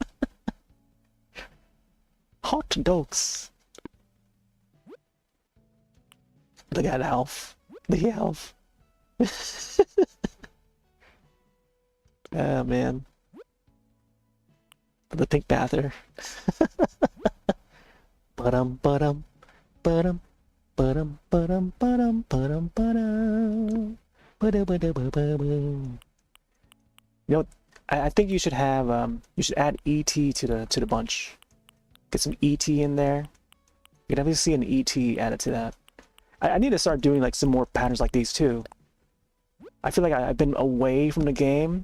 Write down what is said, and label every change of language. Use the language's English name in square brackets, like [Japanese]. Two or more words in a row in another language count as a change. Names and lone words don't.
[English] Hot dogs. Look at Elf. The elf. Oh man. The pink bather. Ba-dum ba-dum ba-dum ba-dum ba-dum ba-dum ba-dum ba-dum ba-da-ba-da-ba-ba-bum. You know, I think you should have you should add ET to the bunch. Get some ET in there. You can definitely see an ET added to that. I need to start doing like some more patterns like these too. I feel like I've been away from the game.